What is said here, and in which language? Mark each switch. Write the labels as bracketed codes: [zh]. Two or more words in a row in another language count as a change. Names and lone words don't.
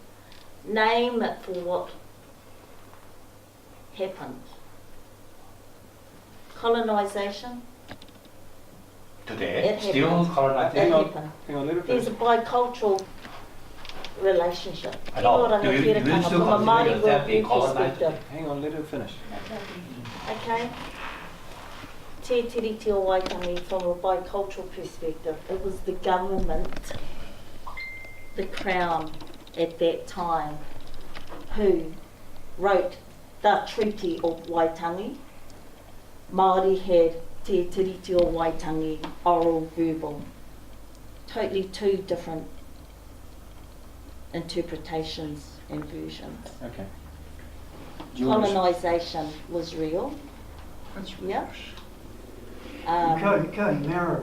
[en] Name it for what happened. Colonisation, Today, It still happens. colonizing. it happened. Hang on, let it There's finish. a bicultural relationship. I know. [mi] Kia ora, [en] Do you- he do you kama still from a consider Māori yourself being worldview colonised? perspective. Hang on, let it finish. Okay? Te tiriti o Waitangi from a bicultural perspective. It was the government, the Crown at that time, who wrote the Treaty of Waitangi. Māori had te tiriti o Waitangi, oral, verbal. Totally two different interpretations and versions. Okay. Do you want to- Colonisation was real. Yeah. Marin